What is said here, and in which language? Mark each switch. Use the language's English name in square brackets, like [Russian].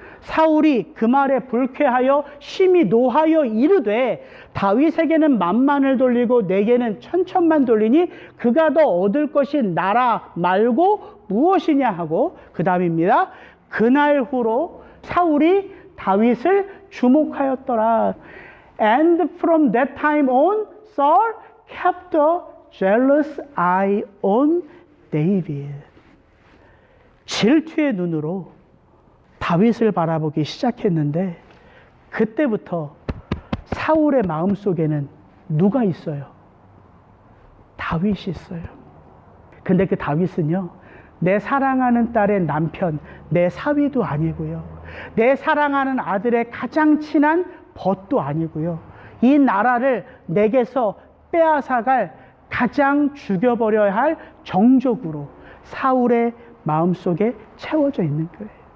[Korean] 사울이 그 말에 불쾌하여 심히 노하여 이르되 다윗에게는 만만을 돌리고 내게는 천천만 돌리니 그가 더 얻을 것이 나라 말고 무엇이냐 하고, 그 다음입니다. 그날 후로 사울이 다윗을 주목하였더라. [English] And from that time on Saul kept a jealous eye on David. [Korean] 질투의 눈으로 다윗을 바라보기 시작했는데 그때부터 사울의 마음속에는 누가 있어요? 다윗이 있어요. 근데 그 다윗은요, 내 사랑하는 딸의 남편, 내 사위도 아니고요, 내 사랑하는 아들의 가장 친한 벗도 아니고요, 이 나라를 내게서 빼앗아갈 가장 죽여버려야 할 정적으로 사울의 마음속에 채워져 있는 거예요.